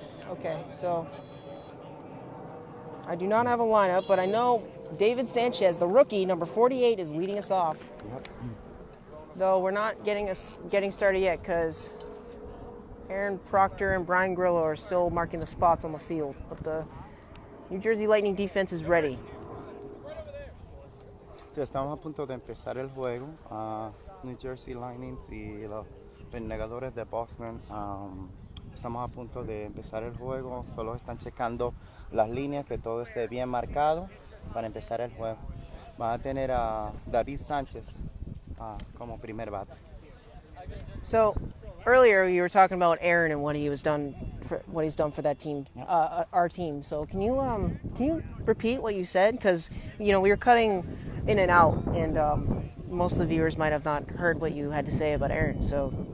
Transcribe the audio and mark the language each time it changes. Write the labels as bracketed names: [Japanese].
[English] Okay, so I do not have a lineup, but I know David Sanchez, the rookie, number 48, is leading us off. Yep. Though we're not getting started yet because Aaron Proctor and Brian Grillo are still marking the spots on the field, but the New Jersey Lightning defense is ready. [Spanish] Sí, estamos a punto de empezar el juego. New Jersey Lightning y los Renegadores de Boston. Estamos a punto de empezar el juego. Solo están checando las líneas, que todo esté bien marcado para empezar el juego. Van a tener a David Sánchez como primer bate. [English] So earlier you were talking about Aaron and what he's done for that team, our team. So can you repeat what you said? Because we were cutting in and out, and most of the viewers might have not heard what you had to say about Aaron. So